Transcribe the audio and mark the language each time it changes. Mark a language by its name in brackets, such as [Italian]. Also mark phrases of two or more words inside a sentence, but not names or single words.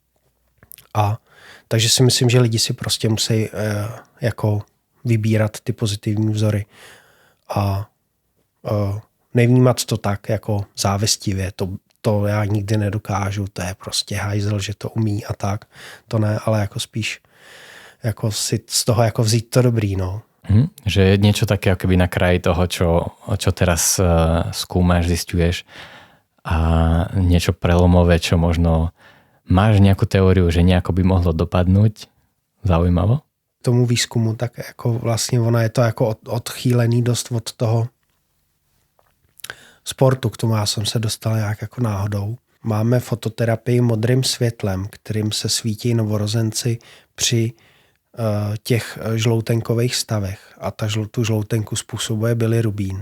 [Czech] A takže si myslím, že lidi si prostě musí jako vybírat ty pozitivní vzory a nevnímat to tak jako závistivě. To já nikdy nedokážu, to je prostě hajzel, že to umí a tak. To ne, ale jako spíš jako si z toho jako vzít to dobrý, no. [Slovak] Že je niečo také ako keby na kraji toho, čo teraz skúmaš, zisťuješ a niečo prelomové, čo možno máš nejakú teóriu, že nejako by mohlo dopadnúť zaujímavo? [Czech] Tomu výzkumu, tak jako vlastně ona je to jako odchýlený dost od toho sportu, k tomu já jsem se dostal nějak jako náhodou. Máme fototerapii modrým světlem, kterým se svítí novorozenci při těch žloutenkových stavech a tu žloutenku způsobuje bilirubín.